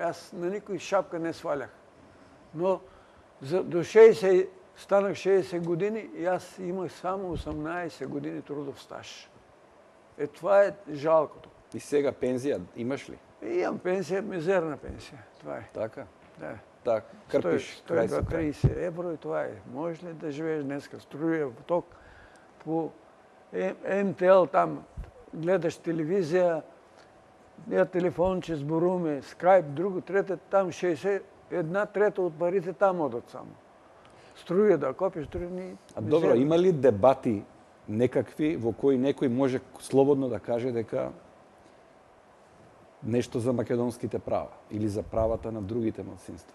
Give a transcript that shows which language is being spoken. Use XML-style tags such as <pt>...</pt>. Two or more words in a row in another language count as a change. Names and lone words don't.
<bg>Аз на никой шапка не свалях. Но до 60, станах 60 години и аз имах само 18 години трудов стаж. Това е жалкото. И сега пензија имаш ли? Имам пенсија, мизерна пенсија. Това е. Така? Да. Так,</bg> <mk>крпиш крај со крај.</mk> <bg>130 евро и това е. Можеш ли да живееш днеска?</bg> <mk>Струја, ток, по МТЛ там, гледаш телевизија, ја телефонче зборуваме, скайп, друго, трето, там 1/3 од парите там одат само. Струја да копиш, струја ни... А добро, има ли дебати некакви во кои некој може слободно да каже дека нешто за македонските права или за правата на другите малцинства?</mk>